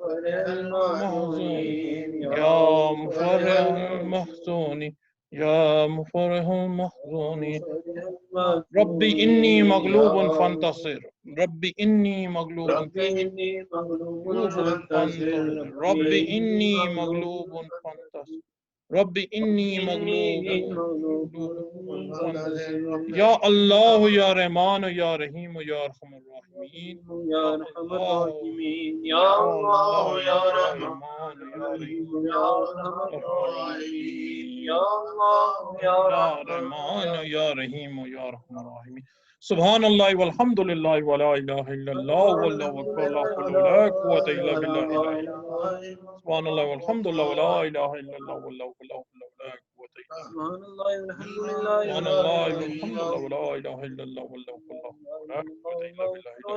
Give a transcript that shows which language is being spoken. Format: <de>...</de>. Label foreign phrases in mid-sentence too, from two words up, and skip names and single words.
<ar>یا مفرح المحزونین یا مفرح المحزونین ربی انی مغلوب فانتصر ربی انی مغلوب فانتصر ربی انی مغلوب فانتصر ربی انی مغلوب یا اللہ یا رحمان یا رحیم یا ارحم الراحمین یا ارحم الراحمین یا اللہ یا رحمان یا رحیم یا ارحم الراحمین یا اللہ یا رحمان یا رحیم یا ارحم الراحمین سبحان اللہ والحمد للہ ولا الہ الا اللہ واللہ اکبر لا حول ولا قوة الا باللہ سبحان اللہ والحمد للہ ولا الہ الا اللہ واللہ اکبر لا حول ولا قوة الا باللہ سبحان اللہ والحمد للہ سبحان اللہ والحمد للہ ولا الہ الا اللہ واللہ اکبر لا حول ولا قوة الا باللہ</ar>